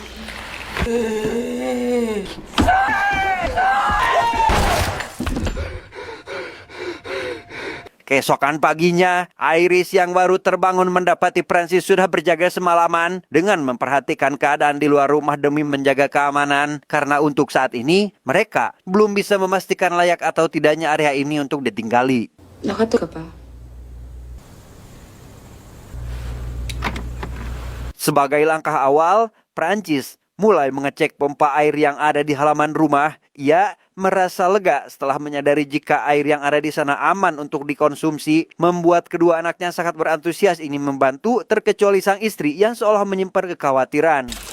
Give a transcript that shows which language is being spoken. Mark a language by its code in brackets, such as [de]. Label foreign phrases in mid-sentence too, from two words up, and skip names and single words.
[id] Keesokan paginya, Iris yang baru terbangun mendapati Prancis sudah berjaga semalaman dengan memperhatikan keadaan di luar rumah demi menjaga keamanan. Karena untuk saat ini, mereka belum bisa memastikan layak atau tidaknya area ini untuk ditinggali. [tl] Nakato ka pa? [id] Sebagai langkah awal, Prancis mulai mengecek pompa air yang ada di halaman rumah. Ia merasa lega setelah menyadari jika air yang ada di sana aman untuk dikonsumsi. Membuat kedua anaknya sangat berantusias ingin membantu, terkecuali sang istri yang seolah menyimpan kekhawatiran.